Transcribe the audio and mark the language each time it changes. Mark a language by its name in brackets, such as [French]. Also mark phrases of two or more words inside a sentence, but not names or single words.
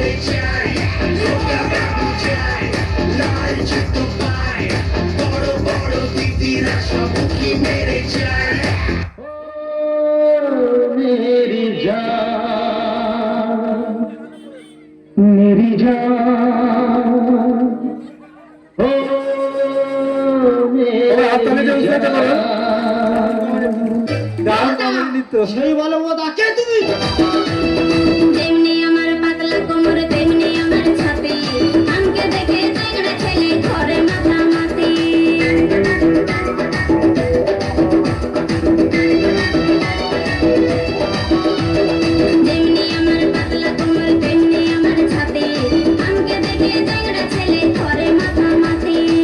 [Bangla] চাই খোকা বাবু চাই লাল জুতো পায় বড় বড় দিদিরা সব কি মেরে যায় [Hindi] मेरी जान मेरी जान ओ मेरी जान [Bangla] সেই বলো ও ডাকে তুমি তেমনি আমার পাতলা কোমর তেমনি আমার ছাতি আমাকে দেখে চ্যাংড়া ছেলে ঘরে মাথামাতি তেমনি আমার পাতলা কোমর তেমনি আমার ছাতি আমাকে দেখে চ্যাংড়া ছেলে ঘরে মাথামাতি